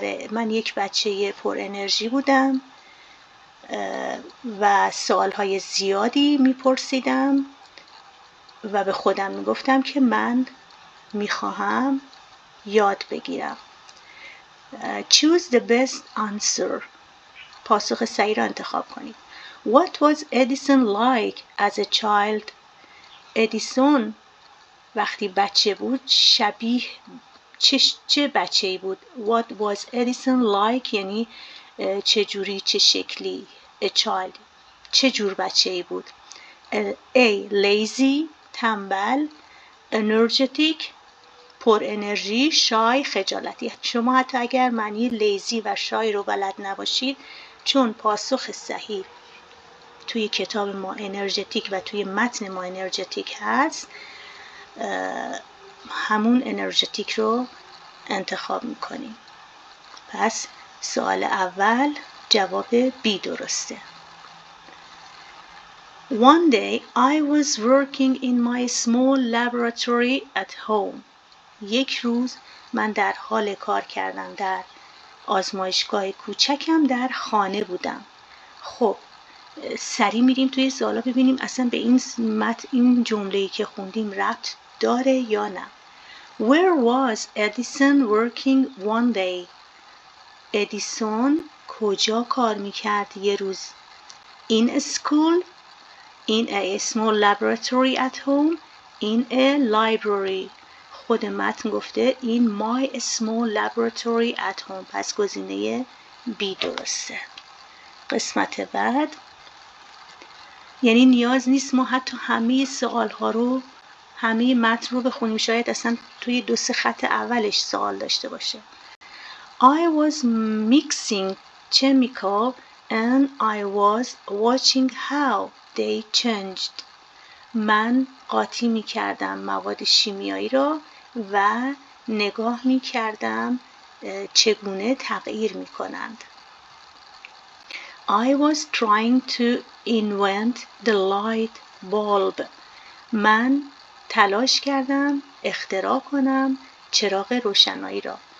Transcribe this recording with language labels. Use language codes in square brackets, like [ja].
[fa] من یک بچه پر انرژی بودم و سوالهای زیادی میپرسیدم و به خودم میگفتم که من میخواهم یاد بگیرم. [en] Choose the best answer. [fa] پاسخ صحیح را انتخاب کنید. [en] What was Edison like as a child? [fa] ادیسون وقتی بچه بود شبیه چه بچه‌ای بود؟ [en] What was Edison like [fa] یعنی چه جوری، چه شکلی. [en] A child [fa] چه جور بچه‌ای بود؟ A. lazy تنبل، energetic پر انرژی، shy خجالتی. شما حتی اگر معنی لیزی و شای رو بلد نباشید، چون پاسخ صحیح توی کتاب ما انرژتیک و توی متن ما انرژتیک هست، همون انرژتیک رو انتخاب میکنیم. پس سوال اول جواب B درسته. [en] One day I was working in my small laboratory at home. [fa] یک روز من در حال کار کردن در آزمایشگاه کوچکم در خانه بودم. خب سریع میریم توی سوالا ببینیم اصلا به این جمله‌ای که خوندیم ربط داره یا نه. [en] Where was Edison working one day? [fa] ادیسون کجا کار میکرد یه روز؟ [en] In a school, in a small laboratory at home, in a library. [fa] خود متن گفته [en] in my small laboratory at home. [fa] پس گزینه B درسته. قسمت بعد، یعنی نیاز نیست ما حتی همه سوالها رو، همه متن رو بخونیم، شاید اصلا توی 2-3 خط اولش سوال داشته باشه. [en] I was mixing chemical and I was watching how they changed. [fa] من قاطی می کردم مواد شیمیایی را و نگاه می کردم چگونه تغییر می کنند. [en] I was trying to invent the light bulb. [fa] من تلاش کردم اختراع کنم چراغ روشنایی را.